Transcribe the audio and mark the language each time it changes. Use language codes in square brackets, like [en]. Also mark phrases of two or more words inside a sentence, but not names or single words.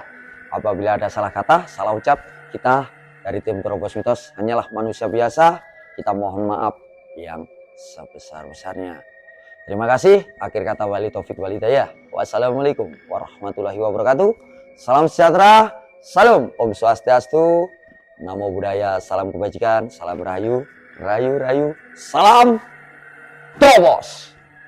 [id] Apabila ada salah kata, salah ucap, kita dari tim Terobos Mitos hanyalah manusia biasa. Kita mohon maaf yang sebesar-besarnya. Terima kasih. Akhir kata [ar] والي توفيق والهداية. السلام عليكم ورحمة الله وبركاته. [id] Salam sejahtera. Salam [sa] Om Swastiastu. [pi] Namo Buddhaya. [id] Salam kebajikan. Salam rahayu. Rayu. Salam Terobos.